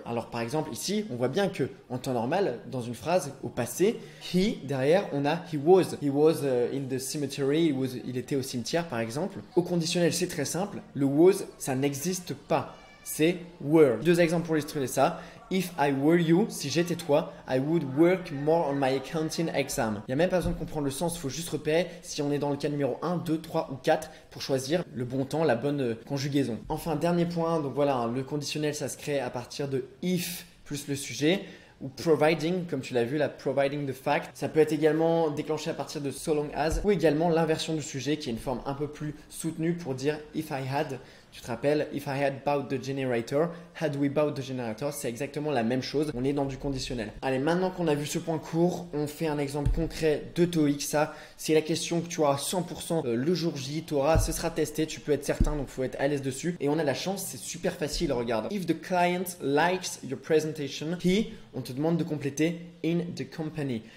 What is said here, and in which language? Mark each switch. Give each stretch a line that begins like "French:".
French: Alors par exemple ici, on voit bien que en temps normal, dans une phrase au passé, he, derrière, on a
English: he was. He was in the cemetery,
French: il était au cimetière par exemple. Au conditionnel, c'est très simple, le was, ça n'existe pas. C'est were. 2 exemples pour illustrer ça.
English: If I were you,
French: si j'étais toi,
English: I would work more on my accounting exam.
French: Il n'y a même pas besoin de comprendre le sens, il faut juste repérer si on est dans le cas numéro 1, 2, 3 ou 4 pour choisir le bon temps, la bonne conjugaison. Enfin, dernier point, donc voilà, le conditionnel, ça se crée à partir de if plus le sujet. Ou providing, comme tu l'as vu, la providing the fact. Ça peut être également déclenché à partir de so long as ou également l'inversion du sujet qui est une forme un peu plus soutenue pour dire if I had. Tu te rappelles,
English: if I had bought the generator, had we bought the generator,
French: c'est exactement la même chose. On est dans du conditionnel. Allez, maintenant qu'on a vu ce point court, on fait un exemple concret de TOEIC. Ça, c'est la question que tu auras 100% le jour J. Ce sera testé, tu peux être certain, donc il faut être à l'aise dessus. Et on a la chance, c'est super facile, regarde.
English: If the client likes your presentation,
French: on te demande de compléter
English: in the company.